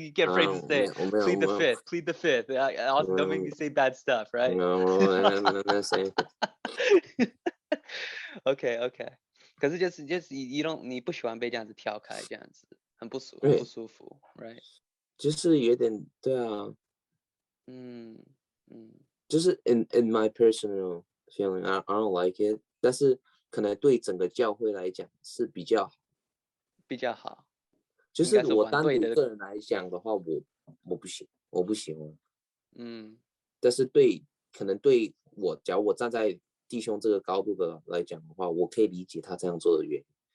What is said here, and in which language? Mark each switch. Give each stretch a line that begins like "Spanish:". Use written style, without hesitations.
English: You get afraid to say plead the fifth. Plead the fifth. Also, don't make me say bad stuff, right? No, I didn't say anything.
Chinese: OK， 可是就是你不喜欢被这样子跳开，这样子很不舒服 ，right？就是有点对啊，就是
English: in my personal feeling, I don't like it。
Chinese: 但是可能对整个教会来讲是比较好。就是我单独个人来讲的话，我不行，我不喜欢。但是可能对我，假如我站在弟兄这个高度的来讲的话，我可以理解他这样做的原因。